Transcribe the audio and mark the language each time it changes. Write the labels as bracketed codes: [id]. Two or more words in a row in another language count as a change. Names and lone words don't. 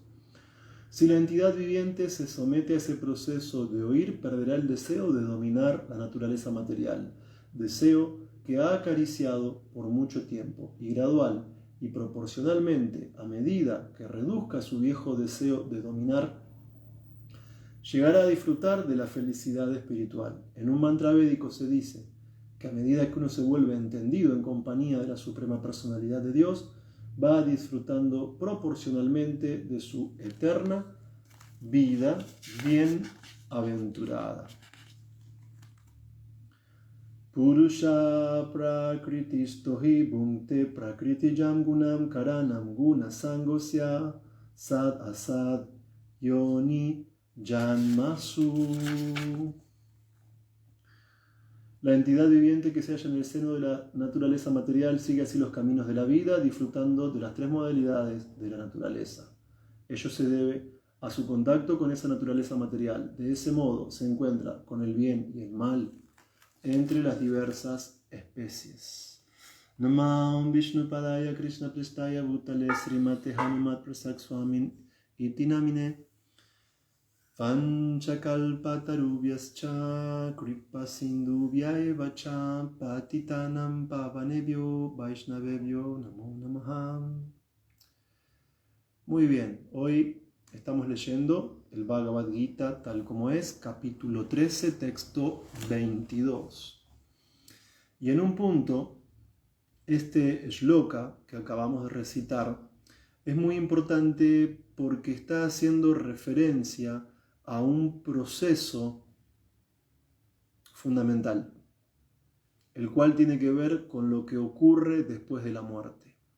[es] Si la entidad viviente se somete a ese proceso de oír, perderá el deseo de dominar la naturaleza material, deseo que ha acariciado por mucho tiempo, y gradual y proporcionalmente, a medida que reduzca su viejo deseo de dominar, llegará a disfrutar de la felicidad espiritual. En un mantra védico se dice que a medida que uno se vuelve entendido en compañía de la Suprema Personalidad de Dios, va disfrutando proporcionalmente de su eterna vida bienaventurada. [sa] Purusha prakritisto hi bhunte prakriti jangunam karanam guna sangosya sad asad yoni janmasu. [es] La entidad viviente que se halla en el seno de la naturaleza material sigue así los caminos de la vida, disfrutando de las tres modalidades de la naturaleza. Ello se debe a su contacto con esa naturaleza material. De ese modo se encuentra con el bien y el mal entre las diversas especies. [sa] Namah Vishnu Padaya Krishna Prestaya Bhutale Srimate Hanumat Prasak Swamin Iti Namine Panchakalpatarubhyascha Kripa Sindhubhyaeva cha Patitanam Pavanebhyo Vaishnavebhyo Namo Namaha. [es] Muy bien, hoy estamos leyendo el Bhagavad Gita tal como es, capítulo 13, texto 22. Y en un punto, este shloka que acabamos de recitar es muy importante porque está haciendo referencia a un proceso fundamental, el cual tiene que ver con lo que ocurre después de la muerte.